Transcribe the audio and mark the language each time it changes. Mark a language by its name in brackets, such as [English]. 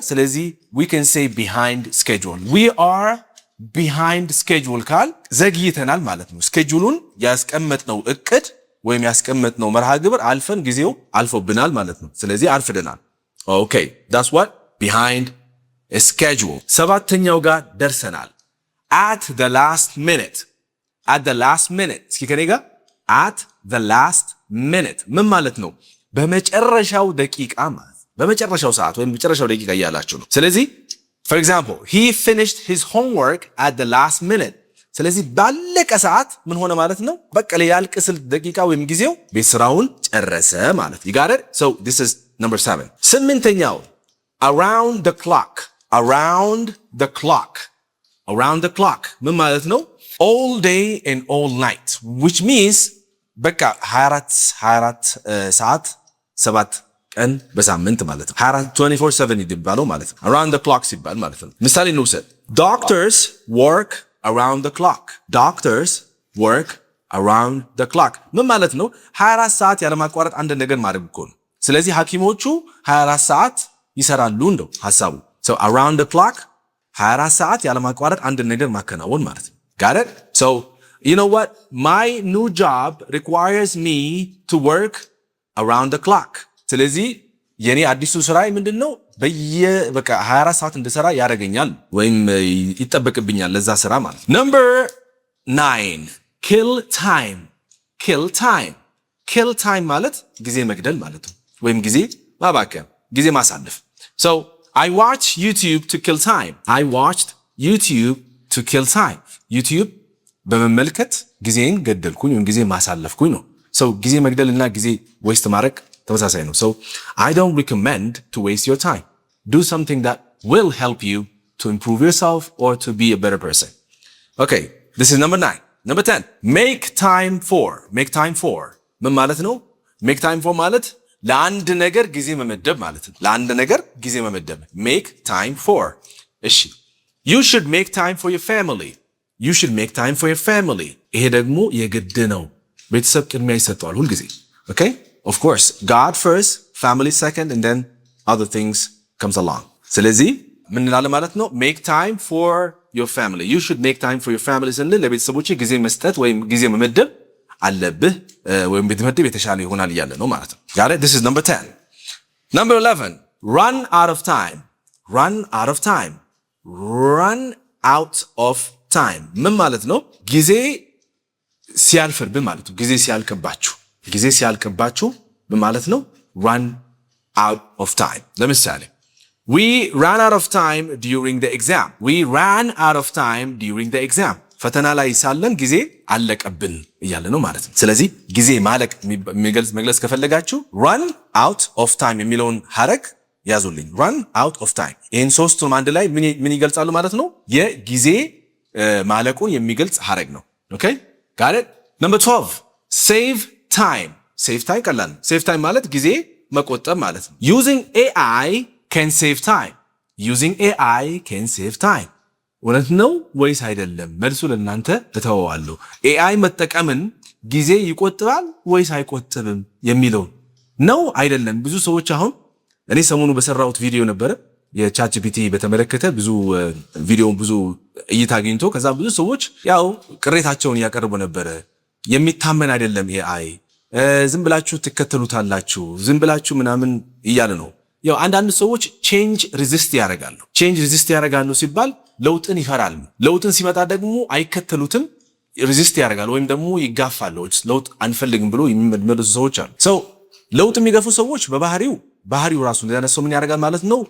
[English] ስለዚህ we can say behind schedule. we are behind schedule [Amharic] ካል ዘግይተናል ማለት ነው። ስኬጁሉን ያስቀመጥነው እቅድ ወይም ያስቀመጥነው መርሃ ግብር አልፈን ጊዜው አልፎብናል ማለት ነው። ስለዚህ አርፍደናል። [English] Okay, that's what behind a schedule. [Amharic] ሰባተኛው ጋር ደርሰናል። [English] at the last minute. at the last minute [Amharic] እስኪ ከኔ ጋር [English] at the last minute [Amharic] ምን ማለት ነው? በመጨረሻው ደቂቃ ማለት በመጨረሻው ሰዓት ወይም በመጨረሻው ደቂቃ እያላችሁ ነው። ስለዚህ [English] for example he finished his homework at the last minute. [Amharic] ስለዚህ ባለቀ ሰዓት ምን ሆነ ማለት ነው? በቃ ሊያልቅ ስል ደቂቃ ወይም ጊዜው ቤት ስራውን ጨረሰ ማለት። [English] you got it? so this is number 7. ስምንተኛው around the clock. around the clock. around the clock [Amharic] ምን ማለት ነው? [English] all day and all night, which means [Amharic] በቃ 24 ሰዓት 7 ቀን በሳምንት ማለት ነው። 24/7 ይባላል ማለት ነው። around the clock ሲባል ማለት ነው። ምሳሌ እንውሰድ። [English] doctors work around the clock. doctors work around the clock [Amharic] ምን ማለት ነው? 24 ሰዓት ያለማቋረጥ አንድ ነገር ማድረግ እኮ ነው። ስለዚህ ሐኪሞቹ 24 ሰዓት ይሰራሉ እንደው ሐሳቡ። [English] so around the clock [Amharic] 24 ሰዓት ያለማቋረጥ አንድ ነገር ማከናወን ማለት ነው። [English] got it? so you know what? my new job requires me to work around the clock. [Amharic] ስለዚህ የኔ አዲሱ ስራዬ ምንድነው? በቃ 24 ሰዓት እንድሰራ ያደርገኛል ወይም ይጠበቅብኛል ለዛ ስራ ማለት። [English] number 9 kill time. kill time. [Amharic] kill time ማለት ጊዜ መግደል ማለት ነው ወይም ጊዜ ማባከን፣ ጊዜ ማሳለፍ። [English] so I watch YouTube to kill time. I watched YouTube to kill time. [Amharic] YouTube በመመልከት ጊዜን ገደልኩኝ ወይም ጊዜ ማሳለፍኩኝ ነው። so ጊዜ መግደልና ጊዜ ዌስት ማድረግ ተመሳሳይ ነው። [English] so I don't recommend to waste your time. do something that will help you to improve yourself or to be a better person. okay, this is number 9. number 10 make time for. make time for [Amharic] ምን ማለት ነው? make time for ማለት ለአንድ ነገር ጊዜ መመደብ ማለት ነው። ለአንድ ነገር ጊዜ መመደብ make time for። እሺ [English] you should make time for your family. you should make time for your family. [Amharic] ይሄ ደግሞ የግድ ነው። ቤተሰብ ቅድሚያ ይሰጠዋል ሁል ጊዜ። [English] okay, of course God first, family second, and then other things comes along. [Amharic] ስለዚህ ምን እንላለን ማለት ነው? [English] make time for your family. you should make time for your family [Amharic] ስንል ለቤተሰቦች ጊዜ መስጠት ወይም ጊዜ መመደብ አለብህ ወይም ቤተመደብ የተሻለ ይሆናል እያለ ነው ማለት ነው። [English] got it? this is number 10. number 11 run out of time. run out of time. run out of time [Amharic] ምን ማለት ነው? ጊዜ ሲያልፍብን ማለት ነው። ጊዜ ሲያልቅባችሁ ጊዜ ሲያልቅባችሁ ምን ማለት ነው? [English] run out of time። ለምሳሌ we ran out of time during the exam. we ran out of time during the exam. [Amharic] ፈተና ላይ ሳለን ጊዜ አለቀብን እያለ ነው ማለት ነው። ስለዚህ ጊዜ ማለቅ መግለጽ ከፈለጋችሁ [English] run out of time [Amharic] የሚለውን ሐረግ ያዙልኝ። run out of time ይህን ሶስቱም አንድ ላይ ምን ይገልጻሉ ማለት ነው? የጊዜ ማለቁን የሚገልጽ ሐረግ ነው። [English] okay, got it? number 12 save time. save time ቀላል። save time [Amharic] ማለት ጊዜ መቆጠብ ማለት ነው። [English] using AI can save time. using AI can save time [Amharic] እውነት ነው ወይስ አይደለም? መልሱ ለእናንተ እተወዋለሁ። AI መጠቀምን ጊዜ ይቆጥባል ወይስ አይቆጥብም የሚለው ነው አይደለም። ብዙ ሰዎች አሁን እኔ ሰሞኑ በሰራሁት ቪዲዮ ነበረ የቻት ጂፒቲ በተመለከተ ብዙ እይታ አግኝቶ ከዛ ብዙ ሰዎች ያው ቅሬታቸውን ያቀርቡ ነበረ። የሚታመን አይደለም AI፣ ዝም ብላችሁ ትከተሉታላችሁ፣ ዝም ብላችሁ ምናምን እያለ ነው። ያው አንዳንድ ሰዎች ቼንጅ ሪዚስት ያደርጋሉ። ቼንጅ ሪዚስት ያደርጋሉ ሲባል ለውጥን ይፈራሉ። ለውጥን ሲመጣ ደግሞ አይከተሉትም፣ ሪዚስት ያደርጋሉ ወይም ደግሞ ይጋፋሉ። ለውጥ አንፈልግም ብሎ የሚመለሱ ሰዎች አሉ። ሰው ለውጥ የሚገፉ ሰዎች ባህሪው ራሱ እንደነሰው ምን ያደርጋል ማለት ነው?